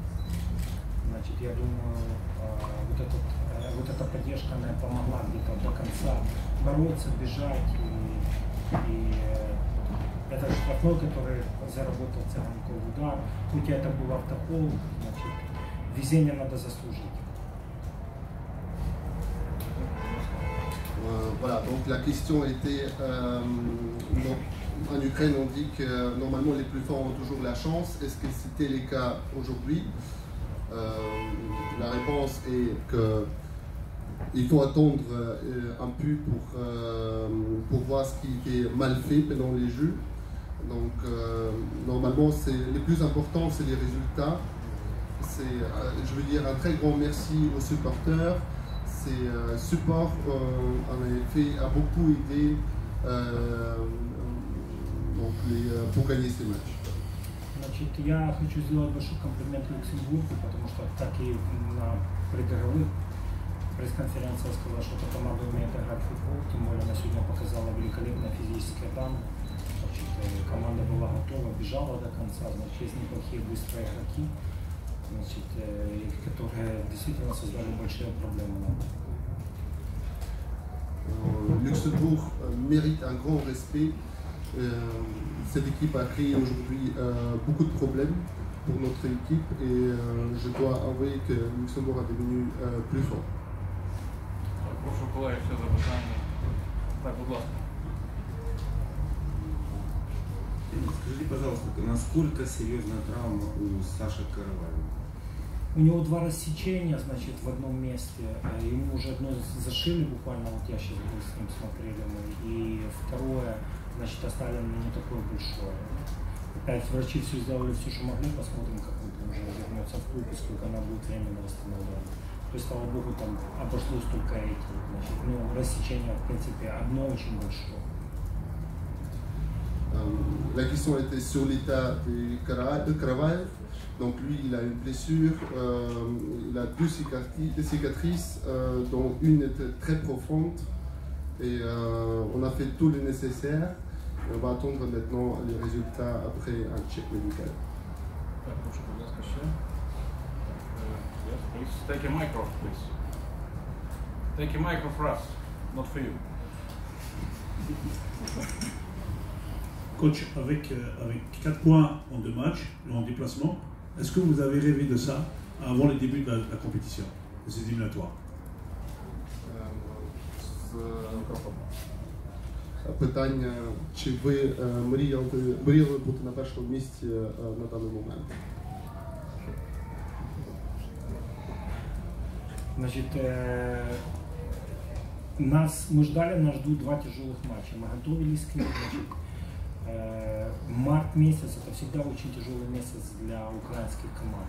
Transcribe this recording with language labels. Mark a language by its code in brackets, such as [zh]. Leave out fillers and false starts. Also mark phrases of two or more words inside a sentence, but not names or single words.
[ru] Значит, я думаю, вот эта поддержка, она помогла где-то до конца бороться, бежать. И это штрафной, который заработал Цыганков удар. Хоть это был автопол, значит, везение надо заслужить. [fr] Voilà, donc la question était, en Ukraine on dit que normalement les plus forts ont toujours la chance. Est-ce que c'était le cas aujourd'hui? La réponse est qu'il faut attendre un peu pour voir ce qui était mal fait pendant les jeux. Donc normalement le plus important c'est les résultats. Je veux dire un très grand merci aux supporters. Ces supports a beaucoup aidé pour gagner ces matchs. [ru] Значит, я хочу сделать большой комплимент Люксембургу, потому что так и на предыдущих пресс-конференции сказал, что эта команда умеет играть в футбол, тем более она сегодня показала великолепные физические данные. Значит, команда была готова, бежала до конца, значит, есть неплохие быстрые игроки, значит, которые действительно создали большие проблемы нам. [fr] Luxembourg mérite un grand respect. Cette équipe a créé aujourd'hui beaucoup de problèmes pour notre équipe et je dois avouer que Luxembourg est devenu plus fort. [uk] Прошу колеги, все запитання. Так, будь ласка. [ru] Скажите, пожалуйста, насколько серьезная травма у Саши Караваева? У него 2 рассечения, значит, в одном месте. Ему уже одно зашили буквально, вот я сейчас был с ним смотрели мы, и второе, значит, оставлено не такое большое. Опять врачи все сделали, все, что могли, посмотрим, как он уже вернется в клуб и сколько она будет временно восстановлена. То есть, слава богу, там обошлось только эти, значит, ну, рассечение, в принципе, одно очень большое. [fr] La question était sur l'état de Karavaev. Donc lui, il a une blessure, il a 2 cicatrices, dont une était très profonde. Et on a fait tout le nécessaire. Et on va attendre maintenant les résultats après un check médical. [uk] Так, прошу, будь ласка, ще. [en] Yes, please. Take a micro, please. Take a micro for us, not for you. [fr] Coach, avec 4 points en 2 matchs, en déplacement, est-ce que vous avez rêvé de ça avant le début de la compétition, de ces éliminatoires? [uk] Питання, чи ви мріяли бути на першому місці на даний момент? [ru] Значит, мы ждали, нас ждут 2 тяжелых матча. Мы готовились к ним. Значит, март месяц это всегда очень тяжелый месяц для украинских команд.